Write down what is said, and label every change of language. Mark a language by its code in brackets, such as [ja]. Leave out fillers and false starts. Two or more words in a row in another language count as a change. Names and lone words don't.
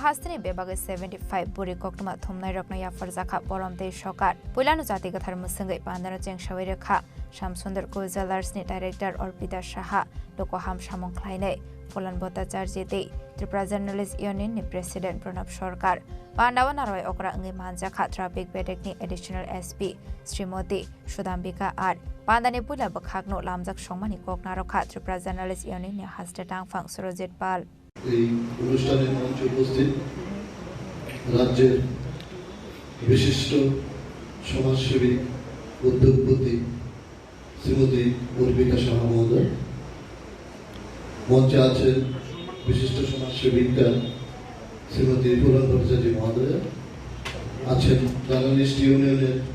[trp] Hastini Bebaga 75 Buri Koktuma Thumnai Rokna Yafar Zaka Boromte Shokar Pulanu Jati Gathar Musangai Pandana Jeng Shawirekha Shamsundar Co Jewelers ni Director Orpita Shaha Lokoham Shamong Klaine Phulan Bhattacharjite Tripura Journalist Union ni President Pranab Sarkar Pandawa Narwai Okra Ngi Manjaka Traffic Bedekni [en] Additional SP [trp] Srimoti Shudhambika R Pandani Pula Bakhagno Lamjak Shongmani Koknarokha Tripura Journalist Union ni Haste Tangfang Surojit Pal [bn] এই অনুষ্ঠানের মঞ্চে উপস্থিত রাজ্যের বিশিষ্ট সমাজসেবী উদ্যোগপতি শ্রীমতী অর্পিতা সাহা মহোদয় মঞ্চে আছেন বিশিষ্ট সমাজসেবিকা শ্রীমতী ফুলন ভট্টাচার্য মহোদয় আছেন [en] journalist union's